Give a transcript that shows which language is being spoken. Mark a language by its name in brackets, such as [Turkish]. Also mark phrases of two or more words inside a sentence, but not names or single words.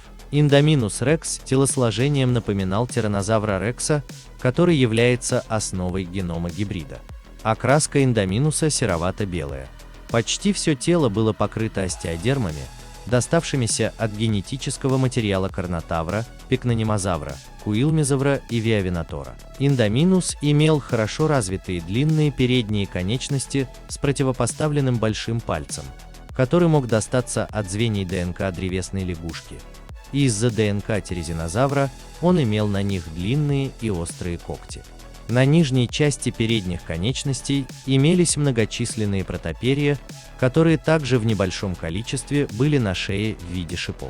[Russian] Индоминус рекс телосложением напоминал тираннозавра рекса, который является основой генома гибрида. Окраска индоминуса серовато-белая. Почти все тело было покрыто остеодермами, доставшимися от генетического материала карнотавра, пикнонемозавра, куилмезавра и виавинатора. Индоминус имел хорошо развитые длинные передние конечности с противопоставленным большим пальцем, который мог достаться от звеньев ДНК древесной лягушки. Из-за ДНК терезинозавра он имел на них длинные и острые когти. На нижней части передних конечностей имелись многочисленные протоперия, которые также в небольшом количестве были на шее в виде шипов.